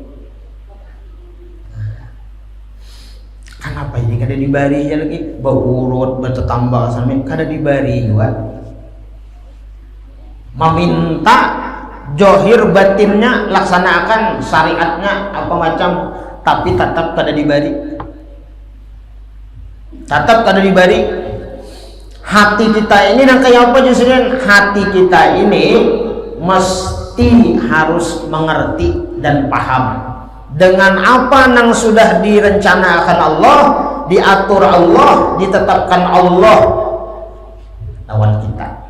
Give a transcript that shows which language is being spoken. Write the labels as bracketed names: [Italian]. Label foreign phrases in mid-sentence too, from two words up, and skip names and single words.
[Banjar] Kenapa ini kada dibari ya lagi, berurut bertetambah sampai kada dibari juga. Meminta johir batinnya laksanakan syariatnya apa macam, tapi tetap kada dibari, tetap kada dibari. [Indonesian] Hati kita ini dan kayak apa justru, hati kita ini mesti harus mengerti dan paham dengan apa yang sudah direncanakan Allah, diatur Allah, ditetapkan Allah lawan kita.